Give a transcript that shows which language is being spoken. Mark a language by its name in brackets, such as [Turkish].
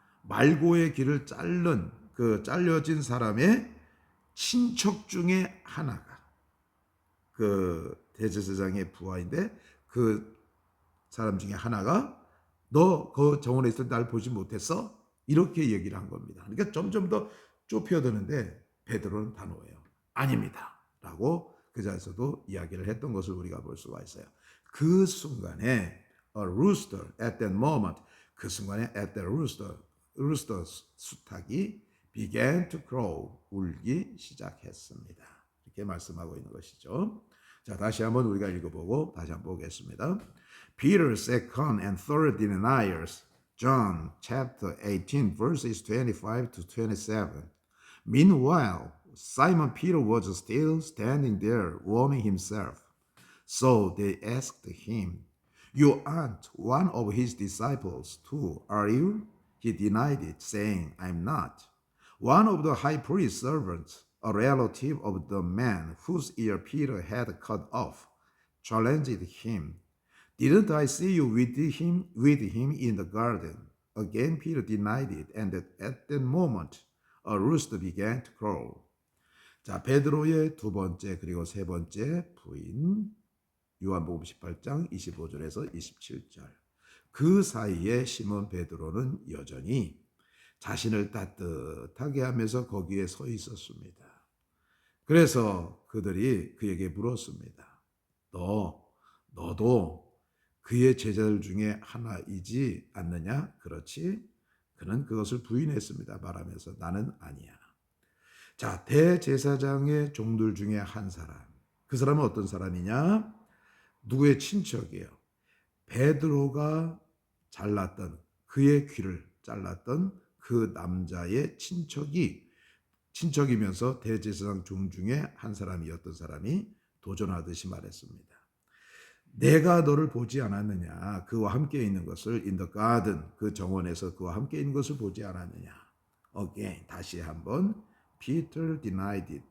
[Korean] 말고의 길을 잘려진 사람의 친척 중에 하나가 그 대제사장의 부하인데 그 사람 중에 하나가 너 그 정원에 있을 때 날 보지 못했어? 이렇게 얘기를 한 겁니다. 그러니까 점점 더 좁혀드는데 베드로는 단호해요. 아닙니다 라고 그 자리에서도 이야기를 했던 것을 우리가 볼 수가 있어요. 그 순간에 [English] a rooster at that moment, 그 순간에 at that rooster [Korean] 수탉이 [English] began to crow, [Korean] 울기 시작했습니다. 이렇게 말씀하고 있는 것이죠. 자, 다시 한번 우리가 읽어보고 다시 한번 보겠습니다. [English] Peter's second and third deniers, John chapter 18 verses 25 to 27. Meanwhile, Simon Peter was still standing there warming himself. So they asked him, You aren't one of his disciples too, are you? He denied it, saying, I'm not. One of the high priest's servants, a relative of the man whose ear Peter had cut off, challenged him. Didn't I see you with him in the garden? Again Peter denied it, and at that moment a rooster began to crow. [Korean] 자, 베드로의 두 번째 그리고 세 번째 부인, 요한복음 18장 25절에서 27절. 그 사이에 시몬 베드로는 여전히 자신을 따뜻하게 하면서 거기에 서 있었습니다. 그래서 그들이 그에게 물었습니다. 너도 그의 제자들 중에 하나이지 않느냐? 그렇지? 그는 그것을 부인했습니다. 말하면서 나는 아니야. 자, 대제사장의 종들 중에 한 사람. 그 사람은 어떤 사람이냐? 누구의 친척이에요? 베드로가 그의 귀를 잘랐던 그 남자의 친척이면서 대제사장 종 중에 한 사람이었던 사람이 도전하듯이 말했습니다. 내가 너를 보지 않았느냐? 그와 함께 있는 것을 [English] in the garden, [Korean] 그 정원에서 그와 함께 있는 것을 보지 않았느냐? [English] Again, [Korean] 다시 한번 [English] Peter denied it.